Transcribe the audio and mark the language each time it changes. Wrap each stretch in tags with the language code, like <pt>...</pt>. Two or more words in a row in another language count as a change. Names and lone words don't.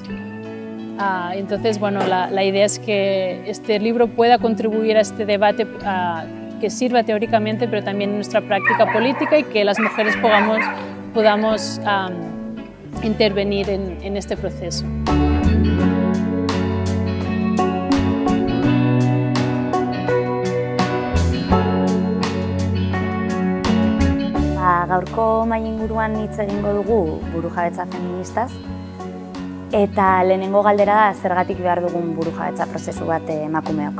<es>Entonces, bueno, la idea es que este libro pueda contribuir a este debate que sirva teóricamente, pero también en nuestra práctica política, y que las mujeres podamos intervenir en este proceso.</es> <eu>Gaurko mahai inguruan hitz egingo dugu burujabetza feministaz, eta lehenengo galdera da zergatik behar dugun burujabetza prozesu bat emakumeok.</eu>